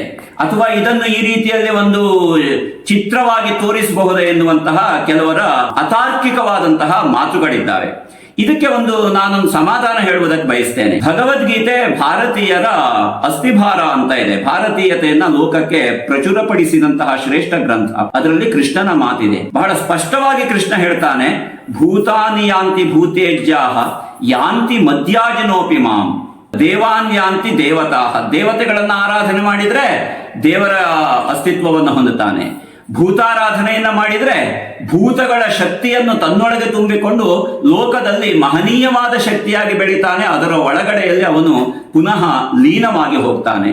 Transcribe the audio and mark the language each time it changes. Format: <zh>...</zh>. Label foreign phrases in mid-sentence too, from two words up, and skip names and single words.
<kn>ಅಥವಾ ಇದನ್ನು ಈ ರೀತಿಯಲ್ಲಿ ಒಂದು ಚಿತ್ರವಾಗಿ ತೋರಿಸಬಹುದೇ ಎನ್ನುವಂತಹ ಕೆಲವರ ಅತಾರ್ಕಿಕವಾದಂತಹ ಮಾತುಗಳಿದ್ದಾವೆ. ಇದಕ್ಕೆ ನಾನೊಂದು ಸಮಾಧಾನ ಹೇಳುವುದಕ್ಕೆ ಬಯಸ್ತೇನೆ. ಭಗವದ್ಗೀತೆ ಭಾರತೀಯರ ಅಸ್ಥಿಭಾರ ಅಂತ ಇದೆ. ಭಾರತೀಯತೆಯನ್ನ ಲೋಕಕ್ಕೆ ಪ್ರಚುರಪಡಿಸಿದಂತಹ ಶ್ರೇಷ್ಠ ಗ್ರಂಥ. ಅದರಲ್ಲಿ ಕೃಷ್ಣನ ಮಾತಿದೆ. ಬಹಳ ಸ್ಪಷ್ಟವಾಗಿ ಕೃಷ್ಣ ಹೇಳ್ತಾನೆ,</kn> <sa>ಭೂತಾನಿ ಯಾಂತಿ ಭೂತೇಜ್ಯಾಹ ಯಾಂತಿ ಮಧ್ಯಾಜನೋಪಿ ಮಾಂ ದೇವಾನ್ ಯಾಂತಿ ದೇವತಾಹ.</sa> <kn>ದೇವತೆಗಳನ್ನ ಆರಾಧನೆ ಮಾಡಿದ್ರೆ ದೇವರ ಅಸ್ತಿತ್ವವನ್ನು ಹೊಂದುತ್ತಾನೆ. ಭೂತಾರಾಧನೆಯನ್ನ ಮಾಡಿದ್ರೆ ಭೂತಗಳ ಶಕ್ತಿಯನ್ನು ತನ್ನೊಳಗೆ ತುಂಬಿಕೊಂಡು ಲೋಕದಲ್ಲಿ ಮಹನೀಯವಾದ ಶಕ್ತಿಯಾಗಿ ಬೆಳೀತಾನೆ. ಅದರ ಒಳಗಡೆಯಲ್ಲಿ ಅವನು ಪುನಃ ಲೀನವಾಗಿ ಹೋಗ್ತಾನೆ.</kn>